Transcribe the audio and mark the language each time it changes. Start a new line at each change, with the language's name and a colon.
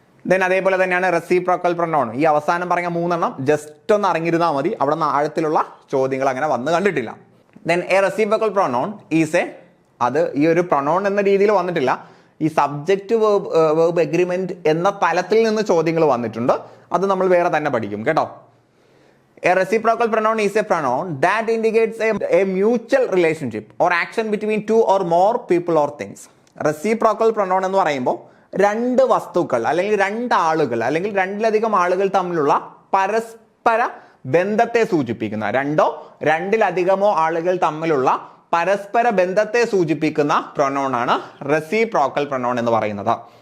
Malayalam: Then അതേപോലെ തന്നെയാണ് reciprocal pronoun. ഈ അവസാനം പറഞ്ഞ 3 ജസ്റ്റ് ഒന്ന് അറിഞ്ഞിരുന്നാൽ മതി. അവിടെ നിന്ന് ആഴത്തിലുള്ള ചോദ്യങ്ങൾ അങ്ങനെ വന്ന് കണ്ടിട്ടില്ല.
English: then a reciprocal pronoun is
Malayalam: അത് ഈ ഒരു പ്രൊനൗൺ എന്ന രീതിയിൽ വന്നിട്ടില്ല. ഈ സബ്ജക്റ്റ് വേർബ് എഗ്രിമെന്റ് എന്ന തലത്തിൽ നിന്ന് ചോദ്യങ്ങൾ വന്നിട്ടുണ്ട്. അത് നമ്മൾ വേറെ തന്നെ പഠിക്കും കേട്ടോ.
English: A reciprocal pronoun is a pronoun that indicates a mutual relationship or action between two or more people or things.
Malayalam: Reciprocal pronoun എന്ന് പറയുമ്പോൾ രണ്ട് വസ്തുക്കൾ അല്ലെങ്കിൽ രണ്ടാളുകൾ അല്ലെങ്കിൽ രണ്ടിലധികം ആളുകൾ തമ്മിലുള്ള പരസ്പര ബന്ധത്തെ സൂചിപ്പിക്കുന്ന, രണ്ടിലധികമോ ആളുകൾ തമ്മിലുള്ള പരസ്പര ബന്ധത്തെ സൂചിപ്പിക്കുന്ന പ്രൊനൗൺ ആണ് റെസിപ്രോക്കൽ പ്രൊനൗൺ എന്ന് പറയുന്നത്.